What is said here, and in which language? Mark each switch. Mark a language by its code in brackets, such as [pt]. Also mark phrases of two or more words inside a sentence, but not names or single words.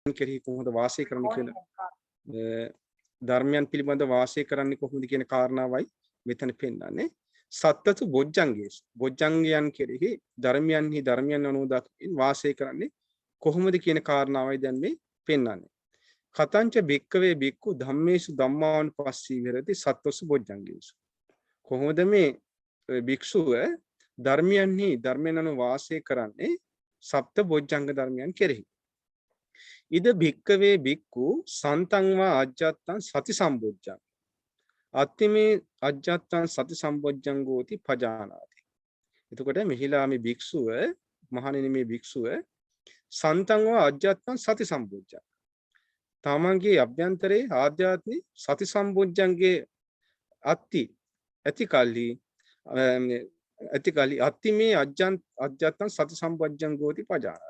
[si] කෙරෙහි කොහොමද වාසය කරන්න කියලා ධර්මයන් පිළිබඳ වාසය කරන්නේ කොහොමද කියන කාරණාවයි මෙතන පෙන්නන්නේ. [pi] සත්තසු බොජ්ජංගේසු [si] බොජ්ජංගයන් කෙරෙහි ධර්මයන් අනුව දකින් වාසය කරන්නේ කොහොමද කියන කාරණාවයි දැන් මේ පෙන්නන්නේ. [pi] කතංච භික්කවේ භික්ඛු ධම්මේසු ධම්මානුපස්සී විහෙරති සත්තසු බොජ්ජංගේසු. [si] කොහොමද මේ භික්ෂුව ධර්මයන් අනුව වාසය කරන්නේ සප්ත බොජ්ජංග ධර්මයන් කෙරෙහි. [pi] ඉද භික්කවේ භික්ඛු සන්තං වා අජ්ජත්තං සති සම්බොජ්ජං අත්තිමේ අජ්ජත්තං සති සම්බොජ්ජංගෝති පජානාති. [si] එතකොට මෙහිලා මේ භික්ෂුව මහණෙනි මේ භික්ෂුව [pi] සන්තං වා අජ්ජත්තං සති සම්බොජ්ජං [si] තමන්ගේ අභ්‍යන්තරේ ආධ්‍යාත්මික සති සම්බොජ්ජංගේ ඇති කල්හි [pi] අත්තිමේ අජ්ජත්තං සති සම්බොජ්ජංගෝති පජානාති.